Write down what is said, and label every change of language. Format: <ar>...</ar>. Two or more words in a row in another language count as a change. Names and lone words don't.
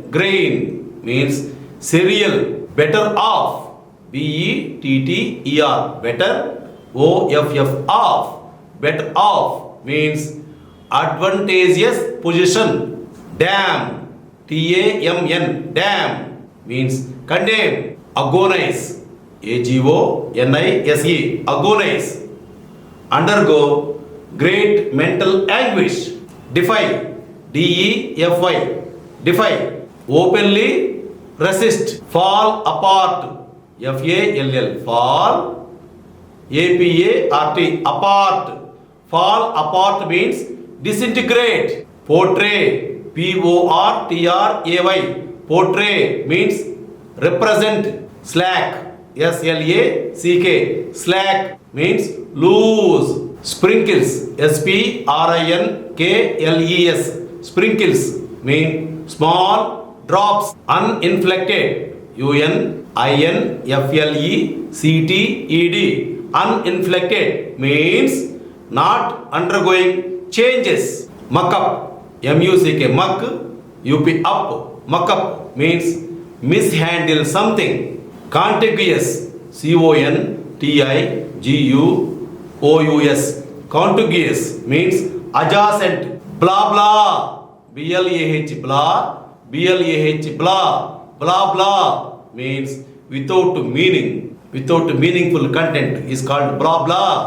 <en>Grain means cereal. Better off, B-E-T-T-E-R. Better, O-F-F off. Better off means advantageous position. Dam, T-A-M-N. Dam means condemn. Agonize, A-G-O-N-I-S-E. Agonize. Undergo great mental anguish. Defy, D-E-F-Y. Defy. Openly resist. Fall apart, F-A-L-L. Fall, A-P-A-R-T. Apart. Fall apart means disintegrate. Portray, P-O-R-T-R-A-Y. Portray means represent. Slack, S-L-A-C-K. Slack means loose. Sprinkles, S-P-R-I-N-K-L-E-S. Sprinkles mean small drops. Uninflected, U-N-I-N-F-L-E-C-T-E-D. Uninflected means not undergoing changes. Muck up, M-U-C-K. Muck, U-P up. Muck up means mishandle something. Contiguous, C-O-N-T-I-G-U-O-U-S. Contiguous means adjacent. Blah blah, B-L-A-H. Blah, B-L-A-H. Blah. Blah blah means without meaning, without meaningful content is called blah blah.</en>